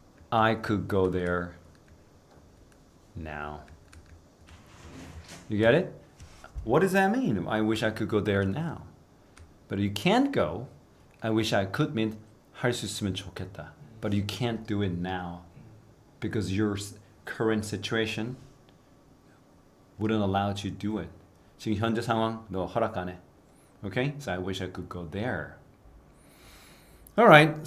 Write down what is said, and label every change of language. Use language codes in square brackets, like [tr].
[en] I could go there now. You get it? What does that mean? I wish I could go there now. But you can't go. I wish I could mean [ko] 할 수 있으면 좋겠다. [en] But you can't do it now because your current situation wouldn't allow you to do it. [ko] 지금 현재 상황 너 허락 안 해. [en] Okay? So I wish I could go there. All right.